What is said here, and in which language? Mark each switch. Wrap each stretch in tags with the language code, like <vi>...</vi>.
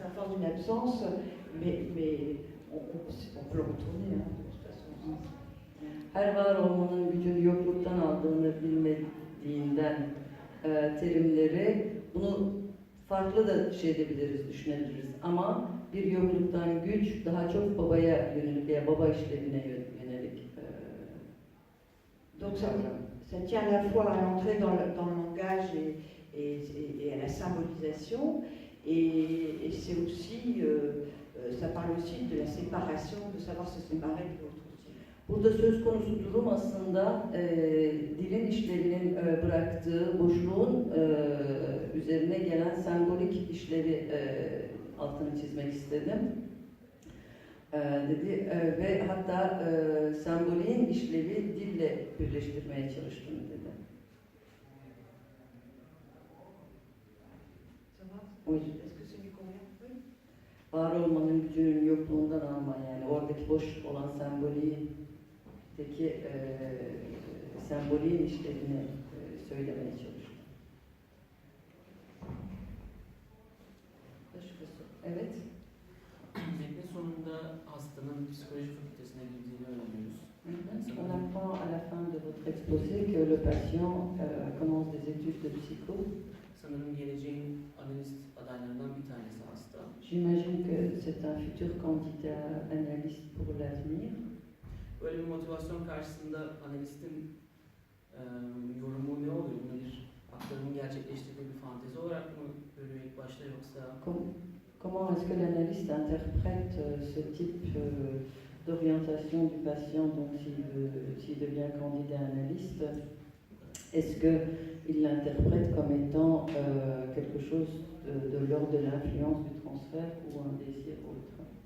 <fr>sa force d'une absence, mais on peut le retourner de toute façon.</fr> <tr>Her var olmanın gücünü yokluktan aldığını bilmediğinden terimleri bunu farklı da şey edebiliriz, düşünebiliriz. Ama bir yokluktan güç daha çok babaya yönelik veya baba işlevine yönelik.</tr> <fr>Donc ça tient à la fois à l'entrée dans le langage et à la symbolisation, et c'est aussi, ça parle aussi de la séparation, de savoir se séparer de l'autre aussi.</fr> <tr>Burada söz konusu durum aslında dilin işlevinin bıraktığı boşluğun üzerine gelen sembolik işlevi altını çizmek istedim. Dedi ve hatta sembolün işlevi dille birleştirmeye çalıştım dedi.</tr> <fr>Ça va? Oui. Est-ce que ça lui convient? Oui.</fr> <tr>Var olmanın gücünün yokluğundan alma, yani oradaki boş olan sembolündeki sembolün işlevini söylemeye çalıştım. Başka soru? Evet. Metnin sonunda hastanın psikoloji fakültesine girdiğini öğreniyoruz.</tr> <fr>On apprend à la fin de votre exposé que le patient commence des études de psycho.</fr> <tr>Sanırım geleceğin analist adaylarından bir tanesi hasta.</tr> <fr>J'imagine que c'est un futur candidat analyste pour l'avenir.</fr> <tr>Böyle bir motivasyon karşısında analistin yorumu ne oluyor? Bunu bir aktarımın gerçekleştirdiği bir fantezi olarak mı görüyor ilk başta yoksa?</tr> <fr>Comment est-ce que l'analyste interprète ce type d'orientation du patient, donc s'il devient candidat analyste? Est-ce qu'il l'interprète comme étant quelque chose de l'ordre de l'influence du transfert ou un désir autre?</fr>